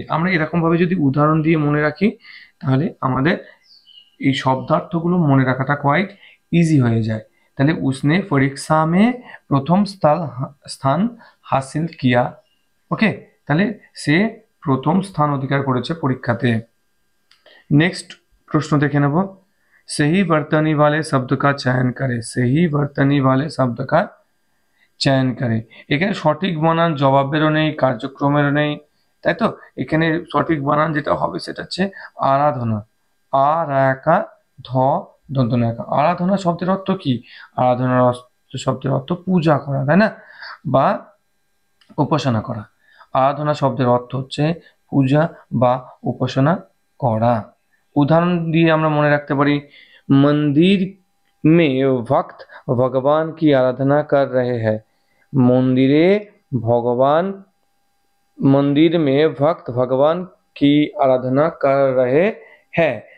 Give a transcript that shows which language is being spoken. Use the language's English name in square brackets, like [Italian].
[Bangla] আমরা এরকম ভাবে যদি উদাহরণ দিয়ে মনে রাখি তাহলে আমাদের এই শব্দার্থগুলো মনে রাখাটা [English] quite easy [Bangla] হয়ে যায়। তাহলে [Hindi] उसने परीक्षा में প্রথম স্থান হাসিল কিয়া। [Bangla] ওকে, তাহলে সে প্রথম স্থান অধিকার করেছে পরীক্ষাতে। [Hindi] नेक्स्ट प्रश्न देखे नेब, सही बर्तनी वाले शब्द का चयन करे। सही बर्तनी वाले शब्द का चयन करे। [Bangla] এখানে সঠিক বানান জবাবেরও নেই, কার্যক্রমেরও নেই, তাই তো? এখানে সঠিক বানান যেটা হবে সেটা হচ্ছে আরাধনা। আর একা ধ দন্ত একা। আরাধনা শব্দের অর্থ কি? আরাধনার শব্দের অর্থ পূজা করা, তাই না? বা উপাসনা করা। আরাধনা শব্দের অর্থ হচ্ছে পূজা বা উপাসনা করা। উদাহরণ দিয়ে আমরা মনে রাখতে পারি, [Hindi] मंदिर में भक्त भगवान की आराधना कर रहे हैं। मंदिरे भगवान मंदिर में भक्त भगवान की आराधना कर रहे हैं।